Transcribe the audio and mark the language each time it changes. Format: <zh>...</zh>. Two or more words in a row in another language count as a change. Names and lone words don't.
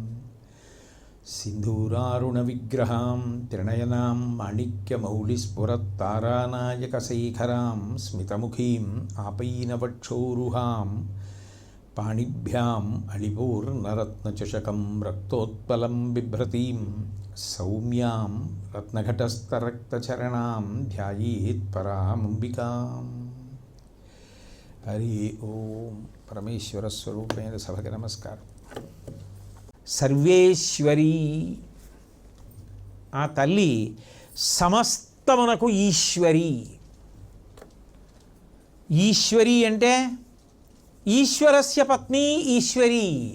<sa>सिन्धूरारुणविग्रहां त्रिनयनां माणिक्यमौलिस्फुरत्तारानायकशेखरां स्मितमुखीम् आपैनवक्षोरुहां पाणिभ्याम् अलिपूर्णरत्नचषकं रक्तोत्पलं बिभ्रतीं सौम्यां रत्नघटस्थरक्तचरणां ध्यायेत् परामम्बिकाम्। हरि ओम। परमेश्वरस्वरूपेण</sa> <te>సభకి నమస్కారం। సర్వేశ్వరి ఆ తల్లి సమస్తమునకు ఈశ్వరి. ఈశ్వరి అంటే</te> <sa>ఈశ్వరస్య పత్ని</sa> <te>ఈశ్వరి.</te>